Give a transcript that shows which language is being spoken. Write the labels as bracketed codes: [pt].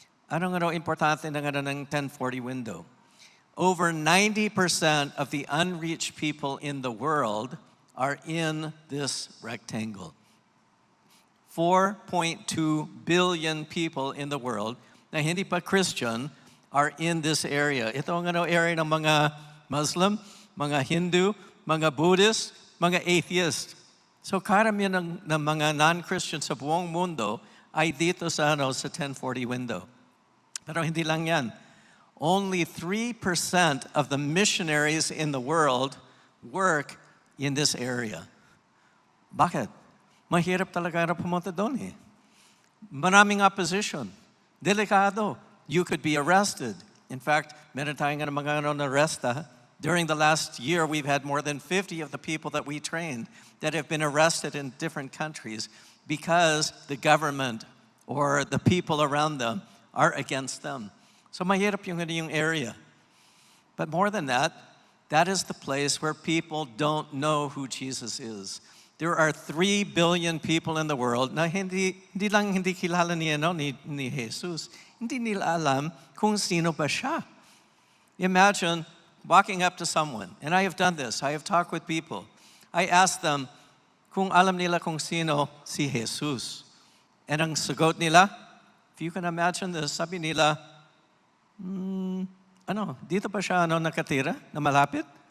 [tl] Anong importante ng 1040 window? [en] Over 90% of the unreached people in the world are in this rectangle. 4.2 billion people in the world [tl] na hindi pa [en] Christian are in this area. [tl] Ito ang area ng mga Muslim, mga Hindu, mga Buddhist, mga atheist. So karamihan ng mga non-Christian sa buong mundo ay dito sa, sa 1040 window. Pero hindi lang yan. [en] Only 3% of the missionaries in the world work in this area. [tl] Bakit? Mahirap talaga na pumunta doon eh. Maraming opposition. Delikado. [en] You could be arrested. [tl] In fact, meron tayong mga arresta. [en] During the last year, we've had more than 50 of the people that we trained that have been arrested in different countries because the government or the people around them are against them. [tl] So mahirap yung area. [en] But more than that, that is the place where people don't know who Jesus is. There are 3 billion people in the world [tl] na hindi kilala ni Jesus. Hindi nila alam kung sino ba siya. [en] Imagine walking up to someone, and I have done this. I have talked with people. I ask them [tl] kung alam nila kung sino si Jesus. And ang sagot nila, [en] if you can imagine this, [tl] sabi nila, dito ba siya nakatira na malapit?